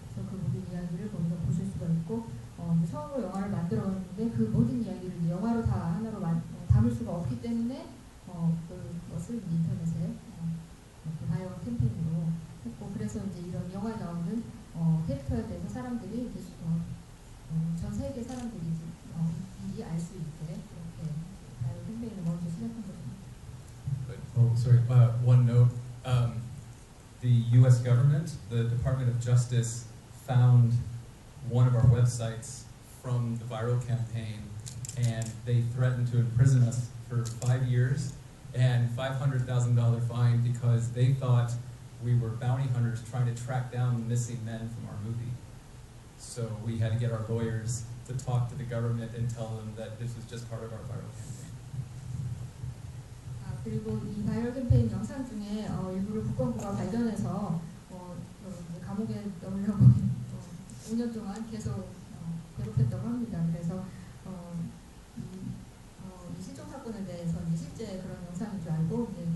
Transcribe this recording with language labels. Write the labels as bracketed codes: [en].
[ko] 그래서 그 모든 이야기를 거기서 보실 수가 있고 처음으로 영화를 만들었는데 그 모든 이야기를 이제 영화로 다 하나로 담을 수가 없기 때문에 그것을 인터넷에 바이럴 캠페인으로 했고 그래서 이제 이런 영화에 나오는 캐릭터에 대해서 사람들이 이제 전 세계 사람들이 미리 알 수 있게 그렇게 바이럴 캠페인을 먼저 시작한 것입니다. [en] Oh, sorry. One note. The U.S. government, the Department of Justice, found one of our websites from the viral campaign, and they threatened to imprison us for 5 years and $500,000 fine because they thought we were bounty hunters trying to track down the missing men from our movie. So we had to get our lawyers to talk to the government and tell them that this was just part of our viral campaign. [ko] 그리고 이 바이럴 캠페인 영상 중에 일부를 국방부가 발견해서 감옥에 넣으려고 5년 동안 계속 괴롭혔다고 합니다. 그래서 이 실종 사건에 대해서 실제 그런 영상인 줄 알고